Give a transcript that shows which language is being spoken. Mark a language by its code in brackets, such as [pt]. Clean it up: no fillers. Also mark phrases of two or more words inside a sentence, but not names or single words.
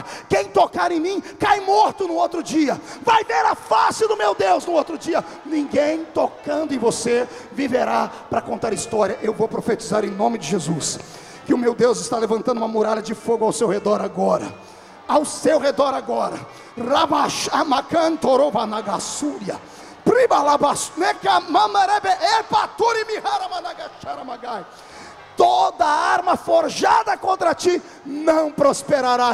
[pt] Quem tocar em mim cai morto no outro dia, vai ver a face do meu Deus no outro dia. Ninguém tocando em você viverá para contar história. Eu vou profetizar em nome de Jesus que o meu Deus está levantando uma muralha de fogo ao seu redor agora. Ao seu redor agora. Rabash amacantorova nagasúria. Pribalabas neka mamarebe epaturi mihara managachara magai. Toda arma forjada contra ti não prosperará.